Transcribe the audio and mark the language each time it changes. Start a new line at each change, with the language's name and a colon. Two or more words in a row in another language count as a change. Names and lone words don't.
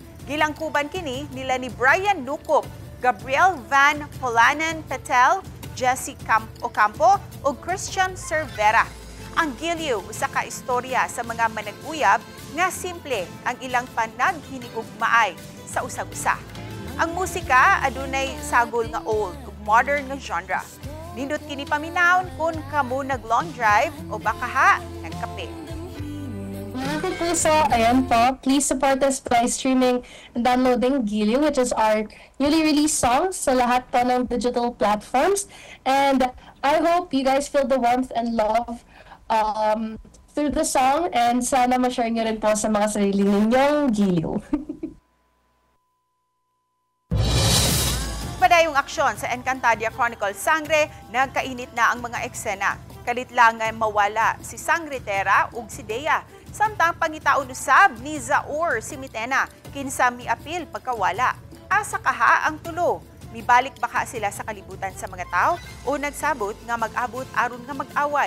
Cebuano: Gilangkuban kini nila ni Brian Nukop, Gabriel Van Polanen Patel, Jesse Ocampo ug Christian Cervera. Ang giliw sa kaistorya sa mga manag-uyab nga simple ang ilang panaghinigugmaay sa usag-usa. Ang musika adunay sagol nga old ug modern nga genre. Nindot kini paminawon kung kamo nag-long drive o baka ha, nagkape.
Filipino: Mga puso, ayan po,
English: please support us by streaming and downloading Giliw, which is our newly released songs
Filipino: sa lahat po ng digital platforms.
English: And I hope you guys feel the warmth and love through the song, and
Filipino: sana ma-share nyo rin po sa mga sarili ninyong Giliw.
Cebuano: Padayong aksyon sa Encantadia Chronicle Sangre, nagkainit na ang mga eksena. Kalit lang nga mawala si Sangre Terra ug si Dea. Samtang pangitaon usab ni Zaur si Mitena, kinsa miapil pagkawala. Asa kaha ang tulo. Mibalik baka sila sa kalibutan sa mga tao o nagsabot nga mag-abot aron nga mag-away.